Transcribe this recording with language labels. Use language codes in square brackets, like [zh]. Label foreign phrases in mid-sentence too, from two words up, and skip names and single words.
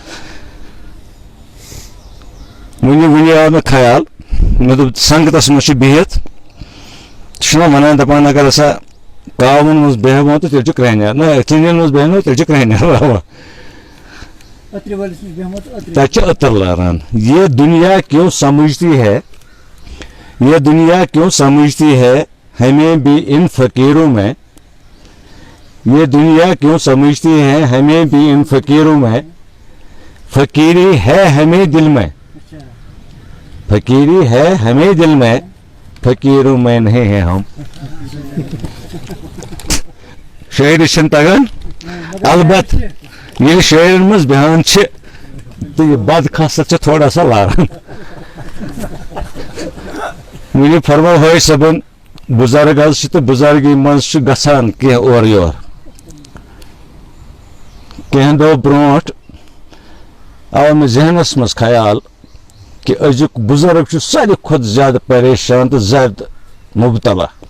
[ks] وُنہِ آو مےٚ خیال مےٚ دوٚپ سنگتس منٛز چھِ بِہِتھ چھُنہ ونان دپان اگر ہسا کاوَن منٛز بیٚہمو تہٕ تیٚلہِ چھُ کرٛہنیٛار نہ ژھِنٮ۪ن منٛز بیٚہمو تیٚلہِ چھُ کرٛہنیٛار راوان تتہِ چھِ عطر لاران [ur] یہ دنیا کیوں سمجھتی ہے یہ دنیا کیوں سمجھتی ہے ہمیں بھی ان فقیروں میں یہ دنیا کیوں سمجھتی ہے ہمیں بھی ان فقیروں میں فقیری ہے ہمیں دل میں فقیری ہے ہمیں دل میں فقیروں میں نہیں ہیں ہم [ks] شاعری چھنہٕ تگان البتہ ییٚلہِ شاعرن منٛز بیان چھِ تہٕ یہِ بدخاصت چھِ [ur] تھوڑا سا [ks] لاران وُنہِ فرمو حٲج صٲبن بُزرگ حظ چھِ تہٕ بُزرگی منٛز چھُ گژھان کینٛہہ اورٕ یور کینٛہہ دۄہ برونٛٹھ آو مےٚ ذہنس منٛز خیال کہِ أزیُک بُزرگ چھُ ساروی کھۄتہٕ زیادٕ پریشان تہٕ زیادٕ مُبتلا